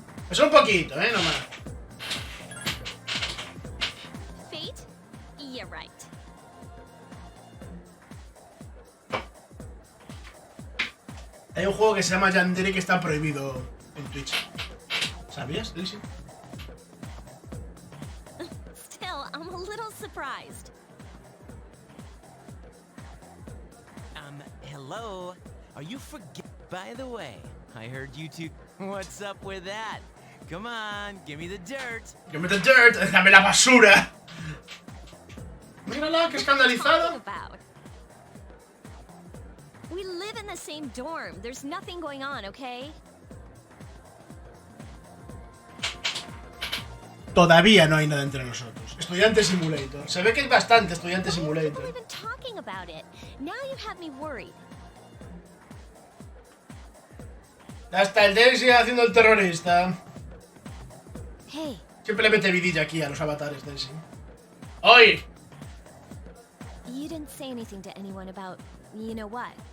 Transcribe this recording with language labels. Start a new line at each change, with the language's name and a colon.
Spanish: Es un poquito, nomás.
English: Fate? Yeah, right.
Spanish: Hay un juego que se llama Yandere que está prohibido en Twitch. ¿Sabías, Daisy?
English: Still, I'm a little surprised. Hello? Are you By the way, I heard you two... What's up with that? Come on, give me the dirt. Give me the dirt,
Spanish: déjame la basura. Mírala, qué escandalizada.
English: We live in the same dorm. There's nothing going on, okay?
Spanish: Todavía no hay nada entre nosotros. Estudiante Simulator. Se ve que es bastante Estudiante Simulator.
English: People even talking about it. Now you have me worried.
Spanish: Hasta el Daisy haciendo el terrorista.
English: Hey.
Spanish: Siempre le mete vidilla aquí a los avatares, Daisy. ¡Oy!
English: You didn't say anything to anyone about, you know what?